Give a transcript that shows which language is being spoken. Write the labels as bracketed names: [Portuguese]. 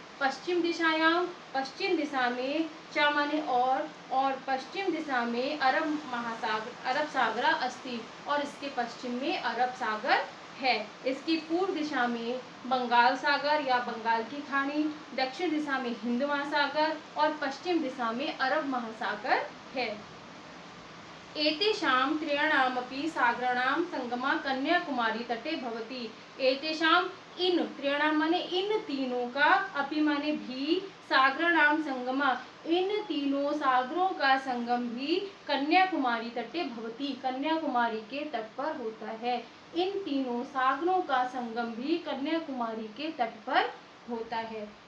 [Sanskrit] पश्चिम दिशायां, [Hindi] पश्चिम दिशा में च माने और पश्चिम दिशा में [Sanskrit] अरब सागर अस्ति, [Hindi] और इसके पश्चिम में अरब सागर है। इसकी पूर्व दिशा में बंगाल सागर या बंगाल की खाड़ी, दक्षिण दिशा में हिंद महासागर और पश्चिम दिशा में अरब महासागर है। [Sanskrit] एतेषां त्रयाणामपि सागराणां संगमः कन्याकुमारी तटे भवति। [Hindi] एतेषां, इन, [Sanskrit] त्रयाणां [Hindi] माने इन तीनों का, अपि माने भी, [Sanskrit] सागराणां संगमः, [Hindi] इन तीनों सागरों का संगम भी [Sanskrit] कन्याकुमारी तटे भवति, [Hindi] कन्याकुमारी के तट पर होता है। इन तीनों सागरों का संगम भी कन्याकुमारी के तट पर होता है।